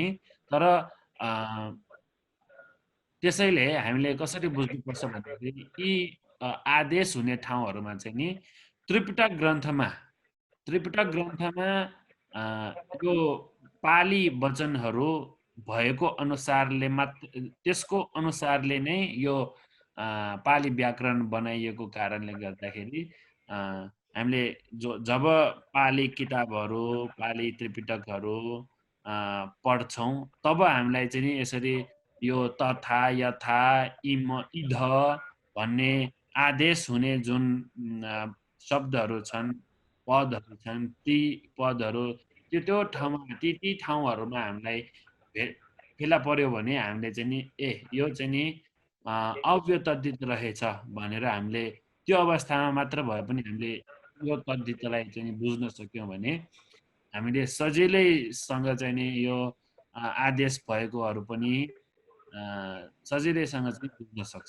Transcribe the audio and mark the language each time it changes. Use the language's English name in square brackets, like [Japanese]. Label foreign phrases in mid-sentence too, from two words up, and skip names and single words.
[Nepali] तर त्यसैले हामीले कसरी बुझ्नुपर्छ भन्दाखेरि यी आदेश हुने ठाउँहरूमा चाहिँ नि त्रिपिटक ग्रन्थमा यो पाली वचनहरू भएको अनुसारले मात्र, त्यसको अनुसारले नै यो पाली व्याकरण बनाइएको कारणले गर्दाखेरि हामीले जब पाली किताबहरू, पाली त्रिपिटकहरू पढ्छौँ तब हामीलाई चाहिँ नि यसरी यो तथा, यथा, इम, इध भन्ने आदेश हुने जुन शब्दहरू छन्, पदहरू छन्, ती पदहरू त्यो ठाउँमा ती ठाउँहरूमा हामीलाई फेला पर्यो भने हामीले चाहिँ नि यो चाहिँ नि अव्यय तद्धित रहेछ भनेर हामीले त्यो अवस्थामा मात्र भए पनि हामीले यो तद्धितलाई चाहिँ बुझ्न सक्यौँ भने हामीले सजिलैसँग चाहिँ नि यो आदेश भएकोहरू पनि सजिलैसँग चाहिँ बुझ्न सक्छ।